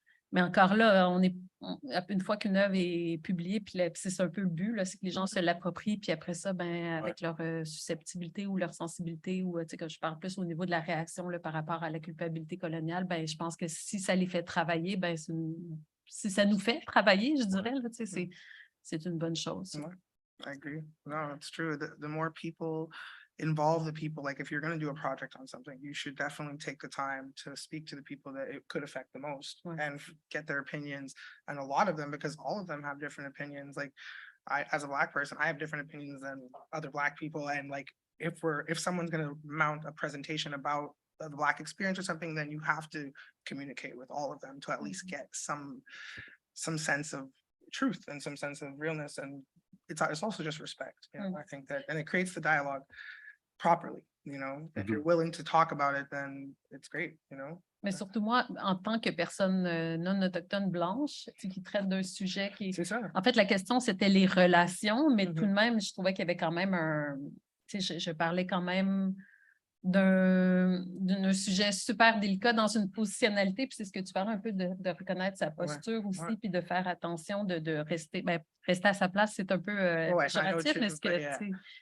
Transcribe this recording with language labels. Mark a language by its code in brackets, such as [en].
[fr] Mais encore là, une fois qu'une œuvre est publiée, puis c'est un peu le but, c'est que les gens se l'approprient, puis après ça, avec leur susceptibilité ou leur sensibilité, ou que je parle plus au niveau de la réaction là, par rapport à la culpabilité coloniale, je pense que si ça les fait travailler, si ça nous fait travailler, je dirais, là, c'est une bonne chose. [en] I agree. No, it's true. The more people involve the people, like if you're going to do a project on something, you should definitely take the time to speak to the people that it could affect the most and get their opinions. And a lot of them, because all of them have different opinions. Like as a Black person, I have different opinions than other Black people. And like, if someone's going to mount a presentation about the Black experience or something, then you have to communicate with all of them to at least get some sense of truth and some sense of realness. And it's also just respect. I think that, and it creates the dialogue properly, if you're willing to talk about it, then it's great, [fr] Mais surtout moi, en tant que personne non autochtone blanche, qui traite d'un sujet qui... C'est ça. En fait, la question, c'était les relations, mais tout de même, je trouvais qu'il y avait quand même je parlais quand même d'un sujet super délicat dans une positionnalité, puis c'est ce que tu parlais un peu de reconnaître sa posture aussi, puis de faire attention de rester, rester à sa place, c'est un peu péjoratif, mais ce que...